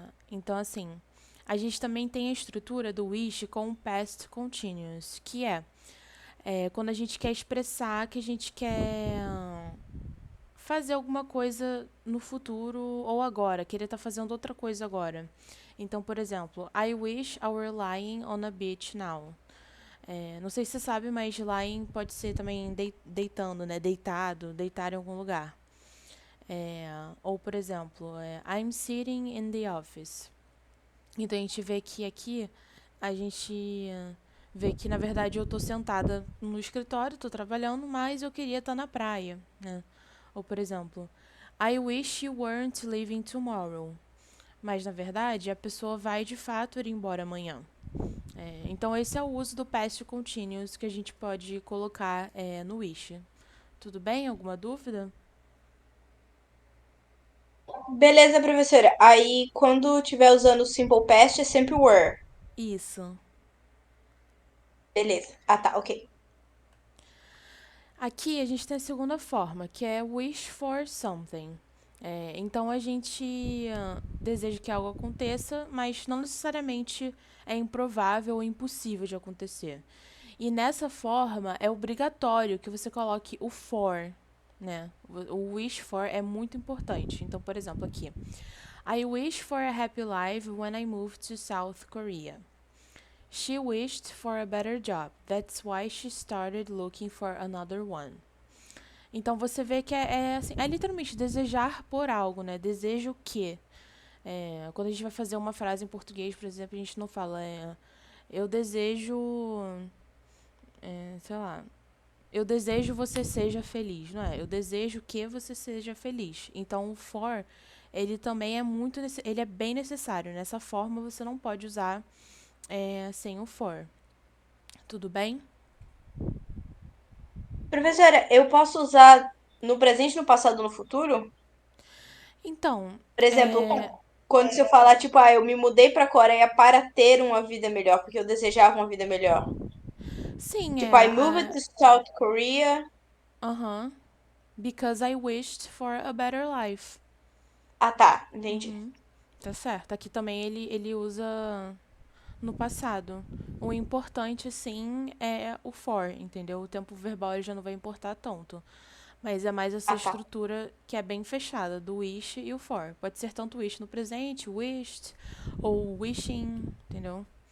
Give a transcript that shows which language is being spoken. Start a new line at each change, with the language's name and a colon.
Portuguese: Então, assim, a gente também tem a estrutura do wish com o past continuous, que quando a gente quer expressar que a gente quer fazer alguma coisa no futuro ou agora, querer estar fazendo outra coisa agora. Então, por exemplo,
English: I wish I were lying on a beach now.
Portuguese: Não sei se você sabe, mas lying pode ser também deitando, né? Deitado, deitar em algum lugar. Ou, por exemplo,
English: I'm sitting in the office.
Portuguese: Então a gente vê que aqui a gente vê que na verdade eu estou sentada no escritório, estou trabalhando, mas eu queria estar na praia, né? Ou por exemplo,
English: I wish you weren't leaving tomorrow.
Portuguese: Mas na verdade a pessoa vai de fato ir embora amanhã. Então esse é o uso do past continuous que a gente pode colocar no wish. Tudo bem? Alguma dúvida? Beleza, professora. Aí, quando tiver usando o simple past, é sempre were. Isso. Beleza. Ah, tá, ok. Aqui a gente tem a segunda forma, que é wish for something. Então a gente deseja que algo aconteça, mas não necessariamente é improvável ou impossível de acontecer. E nessa forma é obrigatório que você coloque o for, né? O wish for é muito importante. Então, por exemplo, aqui.
English: I wish for a happy life when I move to South Korea. She wished for a better job. That's why she started looking for another one.
Portuguese: Então você vê que assim, é literalmente desejar por algo, né? Desejo que. Quando a gente vai fazer uma frase em português, por exemplo, a gente não fala eu desejo, sei lá, eu desejo você seja feliz, não é? Eu desejo que você seja feliz. Então o for, ele também é ele é bem necessário. Nessa forma você não pode usar sem o for. Tudo bem? Professora, eu posso usar no presente, no passado, no futuro? Então, Por exemplo, quando se eu falar, tipo, eu me mudei pra Coreia para ter uma vida melhor, porque eu desejava uma vida melhor. sim, Tipo,
English: I moved to South Korea. aham. Because I wished for a better life.
Portuguese: Ah, tá, entendi. Uhum, tá certo. Aqui também ele usa no passado. O importante, sim, é o for, entendeu? O tempo verbal ele já não vai importar tanto. Mas é mais essa Ah, tá. estrutura que é bem fechada, do wish e o for. Pode ser tanto wish no presente, wished, ou wishing, entendeu?